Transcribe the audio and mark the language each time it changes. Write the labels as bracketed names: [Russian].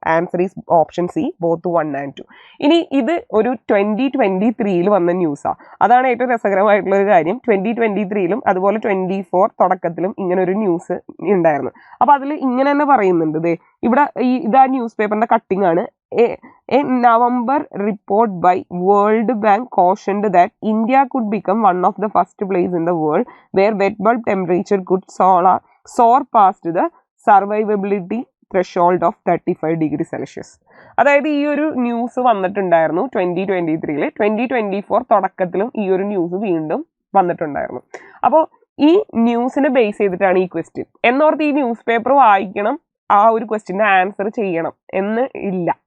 [English] Answer is option C, both 1 and 2. [Malayalam] ഇനി ഇത് ഒരു 2023 വന്ന ന്യൂസാണ്. അതാണ് ഏറ്റവും രസകരമായിട്ടുള്ള ഒരു കാര്യം. 2023 അതുപോലെ 24 തുടക്കത്തിലും ഇങ്ങനെ ഒരു ന്യൂസ് ഉണ്ടായിരുന്നു. അപ്പോൾ അതിൽ ഇങ്ങനെ തന്നെ പറയുന്നുണ്ട്. ഇവിടെ ഇതാ ന്യൂസ് പേപ്പറിന്റെ കട്ടിംഗ് ആണ്. [English] A November report by World Bank cautioned that India could become one of the first place in the world where wet bulb temperature could soar past the survivability threshold of 35 degree Celsius. [Malayalam] അതായത് ഈ ഒരു news വന്നിട്ടുണ്ടായിരുന്നു 2023. 2024 തുടക്കത്തിലും ഈ ഒരു news വീണ്ടും വന്നിട്ടുണ്ടായിരുന്നു. അപ്പോൾ ഈ ന്യൂസിനെ ബേസ് ചെയ്തിട്ടാണ് ഈ ക്വസ്റ്റ്യൻ. എന്നോർത്ത് ഈ ന്യൂസ് പേപ്പർ വായിക്കണം, ആ ഒരു ക്വസ്റ്റ്യൻ്റെ ആൻസർ ചെയ്യണം എന്ന് ഇല്ല.